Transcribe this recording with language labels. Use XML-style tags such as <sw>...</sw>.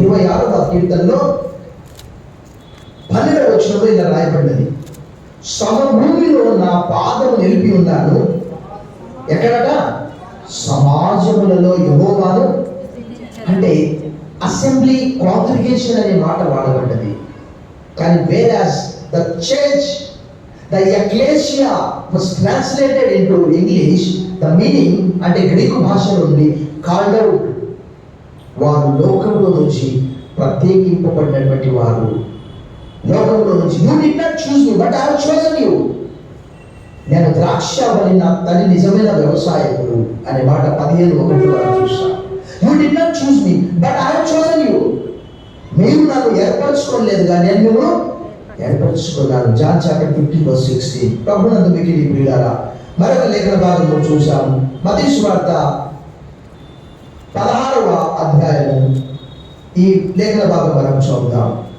<te>26వ కీర్తనలో 12వ వచనంలో ఇలా రాయబడినది, సమభూమిలో నా పాదము నిలిపి ఉన్నాను. ఎక్కడట? సమాజములలో యెహోవాను. అంటే అసెంబ్లీ, కాంగ్రిగేషన్ అనే మాట వాడబడ్డది. కానీ</te> <en>whereas the church, the ecclesia was translated into English, the meaning</en> <te>అంటే గ్రీకు భాషలో నుండి</te> <en>called out,</en> <te>వారు లోకంలో నుంచి ప్రత్యేకింపబడినటువంటి వారు. లోకంలో నుంచి,</te> <en>you did not choose me but I have chosen you.</en> <te>నేను ద్రాక్షవల్లి, నా తల్లి నిజమైన వ్యవసాయకుడు అనే మాట 15:1 మనం చూస్తాం.</te> <en>You did not choose me but I have chosen you.</en> <te>మీరు నన్ను ఏర్పరచుకోలేదు కానీ నేను మిమ్మల్ని ఏర్పరచుకున్నాను. John chapter 15:16. ప్రభునందు మిక్కిలి ప్రియులారా, మరొక లేఖన భాగంలో చూసాము. మత్తయి సువార్త 16వ అధ్యాయము. ఈ లేఖన భాగం మనం చదువుదాం.</te>